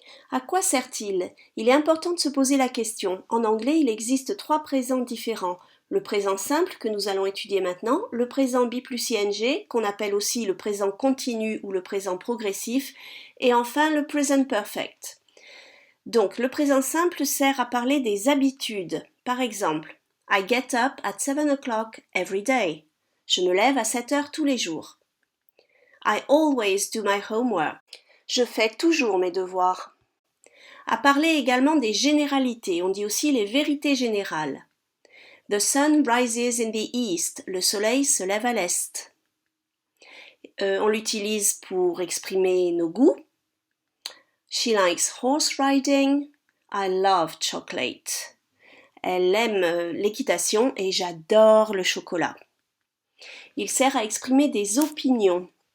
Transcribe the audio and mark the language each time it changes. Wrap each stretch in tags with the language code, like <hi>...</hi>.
<fr>À quoi sert-il? Il est important de se poser la question. En anglais, il existe trois présents différents. Le présent simple que nous allons étudier maintenant, le présent B plus ing, qu'on appelle aussi le présent continu ou le présent progressif, et enfin le present perfect. Donc, le présent simple sert à parler des habitudes. Par exemple,</fr> <en>I get up at 7 o'clock every day.</en> <fr>Je me lève à 7 heures tous les jours.</fr> <en>I always do my homework.</en> <fr>Je fais toujours mes devoirs. À parler également des généralités, on dit aussi les vérités générales.</fr> <en>The sun rises in the east.</en> <fr>Le soleil se lève à l'est. On l'utilise pour exprimer nos goûts.</fr> <en>She likes horse riding. I love chocolate.</en> <fr>Elle aime l'équitation et j'adore le chocolat. Il sert à exprimer des opinions.</fr>